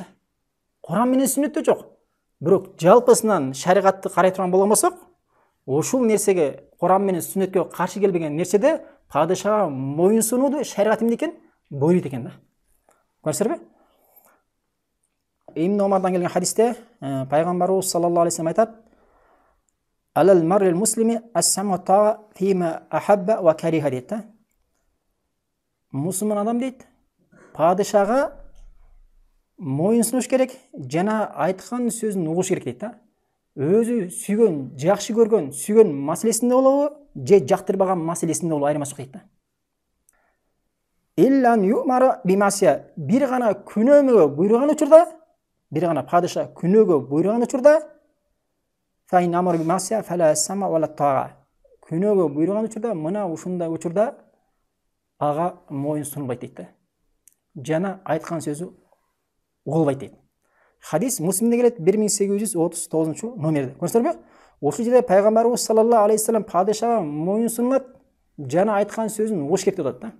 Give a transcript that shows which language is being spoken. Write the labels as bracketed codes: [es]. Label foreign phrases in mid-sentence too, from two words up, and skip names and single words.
[ky] Куран менен сүннөттө жок. Бирок жалпысынан шариатты карай турган болгон болсок, ушул нерсеге Куран менен сүннөткө каршы келбеген нерседе падышага моюнсунууду шариат эмне экен? Буйруйт экен да. Көрсөңүзбү? Ибн Омардан келген хадисте пайгамбарыбыз [ar] صلى الله عليه وسلم [ky] айтат: [ar] "على المرء المسلم السمع الطاعة فيما أحب و كره" [ky] дейт да. Мусулман адам дейт, падышага моюнсунуш керек, жана айткан сөзүн угуш керек дейт да. Өзү сүйгөн, жакшы көргөн, сүйгөн маселесинде болобу, же жактырбаган маселесинде болобу айырмасы жок дейт да. [ar] إلا أن يؤمر بمعصية, [ky] бир гана күнөөгө буйруган учурда, бир гана падыша күнөөгө буйруган учурда, [ar] فإن أمر بمعصية فلا سمع ولا طاعة. [ky] Күнөөгө буйруган учурда, мына ушундай учурда ага моюнсунбайт дейт да. Жана айткан сөзү угулбайт дейт. Хадис Муслимде келет 1839 номерде. Көрсөңүзбү? Ошол жерде пайгамбарыбыз [ar] صلى الله عليه وسلم [ky] падышага моюнсунат, жана айткан сөзүн угуш керек деп атат да.